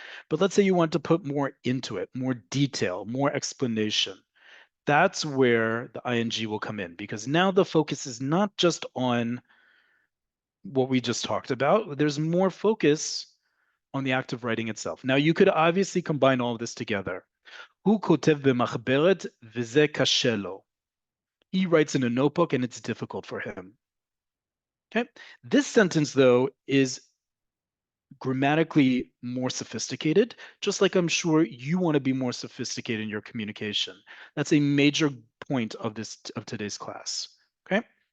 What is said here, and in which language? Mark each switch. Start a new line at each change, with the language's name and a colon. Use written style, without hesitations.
English: But let's say you want to put more into it, more detail, more explanation. That's where the ing will come in, because now the focus is not just on what we just talked about. There's more focus on the act of writing itself. Now, you could obviously combine all of this together.
Hebrew: הוא כותב במחברת וזה קשה לו.
English: He writes in a notebook and it's difficult for him. Okay. This sentence, though, is grammatically more sophisticated, just like I'm sure you want to be more sophisticated in your communication. That's a major point of today's class. Okay.